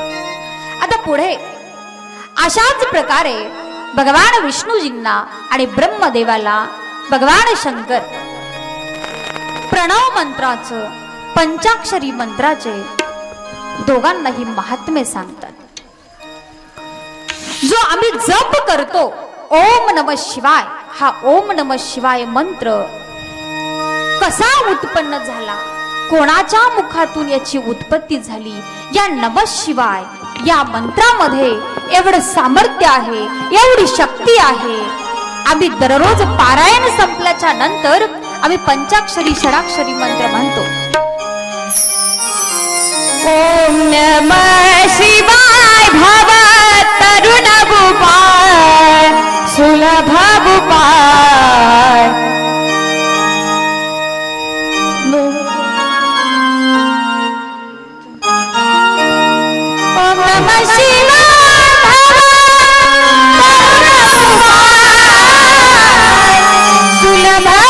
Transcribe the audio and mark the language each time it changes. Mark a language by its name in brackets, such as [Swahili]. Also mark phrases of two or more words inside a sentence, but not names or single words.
[Marathi] आता पुढे अशाच प्रकारे भगवान विष्णूजींना आणि ब्रह्मदेवाला भगवान शंकर प्रणव मंत्राचं, पंचाक्षरी मंत्राचे दोघांनाही महात्म्य सांगतात. जो आम्ही जप करतो [Sanskrit] ओम नमः शिवाय, [Marathi] हा [Sanskrit] ओम नमः शिवाय [Marathi] मंत्र कसा उत्पन्न झाला, कोणाच्या मुखातून याची उत्पत्ती झाली, या [Sanskrit] नमः शिवाय [Marathi] या मंत्रामध्ये एवढं सामर्थ्य आहे, एवढी शक्ती आहे. आम्ही दररोज पारायण संपल्याच्या नंतर आम्ही पंचाक्षरी षडाक्षरी मंत्र म्हणतो. [Sanskrit] ओम नमः शिवाय भव तरुण गोपाळ सुलभ गोपाळ. ओम नमः शिवाय सुलभ